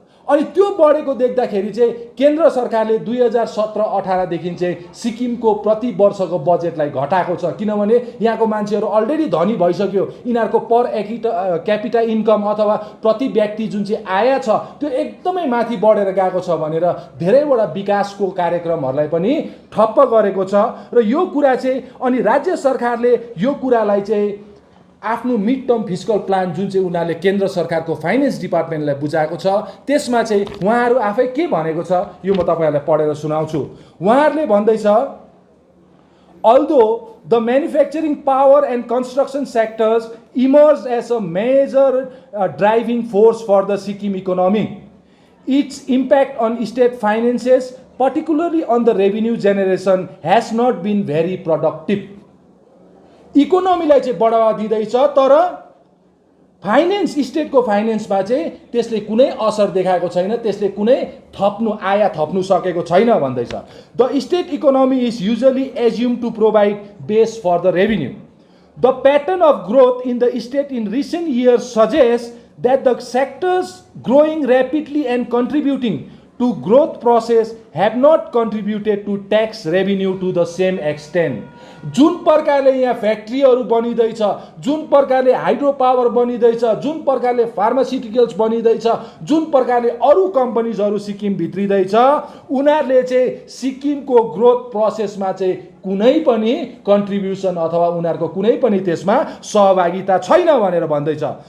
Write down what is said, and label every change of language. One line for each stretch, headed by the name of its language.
Nepali: अनि त्यो बढेको देख्दाखेरि चाहिँ केन्द्र सरकारले 2017-18 देखि चाहिँ सिक्किमको प्रति वर्षको बजेटलाई घटाएको छ, किनभने यहाँको मान्छेहरू अलरेडी धनी भइसक्यो, यिनीहरूको
English: per capita income
Nepali: अथवा प्रति व्यक्ति जुन चाहिँ आय छ त्यो एकदमै माथि बढेर गएको छ भनेर धेरैवटा विकासको कार्यक्रमहरूलाई पनि ठप्प गरेको छ। र यो कुरा चाहिँ अनि राज्य सरकारले यो कुरालाई चाहिँ आफ्नो
English: mid term fiscal plan
Nepali: जुन चाहिँ उनीहरूले केन्द्र सरकारको फाइनेन्स डिपार्टमेन्टलाई बुझाएको छ, त्यसमा चाहिँ उहाँहरू आफै के भनेको छ यो म तपाईहरुलाई पढेर सुनाउँछु। उहाँहरूले भन्दैछ,
English: although the manufacturing power and construction sectors emerged as a major driving force for the Sikkim economy, its impact on state finances, particularly on the revenue generation, has not been very productive।
Nepali: इकोनोमीलाई चाहिँ बढावा दिँदैछ तर finance, स्टेटको फाइनेन्समा चाहिँ त्यसले कुनै असर देखाएको छैन, त्यसले कुनै आय थप्नु सकेको छैन भन्दैछ।
English: The state economy is usually assume to provide base for the revenue. The pattern of growth in the state in recent years suggest that the sectors growing rapidly and contributing to growth process have not contributed to tax revenue to the same extent।
Nepali: जुन प्रकारले यहाँ फ्याक्ट्रीहरू बनिँदैछ, जुन प्रकारले hydro power बनिँदैछ, जुन प्रकारले फार्मास्युटिकल्स बनिँदैछ, जुन प्रकारले अरू कम्पनीजहरू सिक्किम भित्रिँदैछ, उनीहरूले चाहिँ सिक्किमको ग्रोथ प्रोसेसमा चाहिँ कुनै पनि कन्ट्रिब्युसन अथवा उनीहरूको कुनै पनि त्यसमा सहभागिता छैन भनेर भन्दैछ।